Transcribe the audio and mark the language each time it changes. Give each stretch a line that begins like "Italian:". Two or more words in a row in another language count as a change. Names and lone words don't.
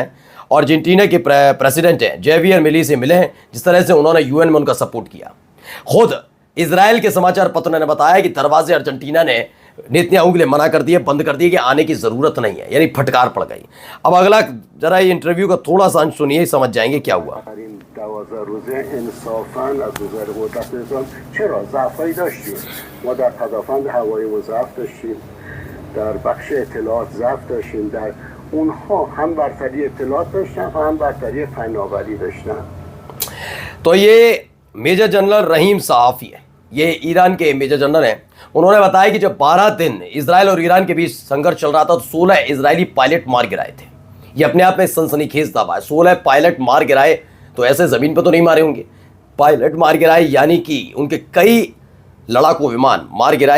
Hindi: अर्जेंटीना के प्रेसिडेंट हैं जेवियर मिली से मिले हैं, जिस तरह से उन्होंने यूएन में उनका सपोर्ट किया। खुद इजराइल के समाचार पत्र ने बताया कि दरवाजे अर्जेंटीना ने नेतन्याहू के लिए मना कर दिए, बंद कर दिए कि आने की जरूरत नहीं है, यानी फटकार पड़ गई। अब अगला जरा ये इंटरव्यू का थोड़ा सा अंश सुनिए, समझ जाएंगे क्या हुआ।
Persian: 12 روزه انصافاً از نظر قدرت نظام چرا ضعفایی داشتیم. ما در پدافند هوایی ضعف داشتیم، در بخش اطلاعات ضعف داشتیم، در اونها هم برتری اطلاعات داشتن هم برتری فناوری داشتن।
Hindi: तो ये
English: major general
Hindi: रहीम सहाफी है, ये ईरान के
English: major general
Hindi: हैं। उन्होंने बताया कि जब 12 दिन इजराइल और ईरान के बीच संघर्ष चल रहा था तो 16 इजरायली पायलट मार गिराए थे। ये अपने आप में सनसनीखेज दावा है। 16 पायलट मार गिराए, तो ऐसे ज़मीन पर तो नहीं मारे होंगे, पायलट मार गिराए, यानी कि उनके कई लड़ाकू विमान मार गिराए।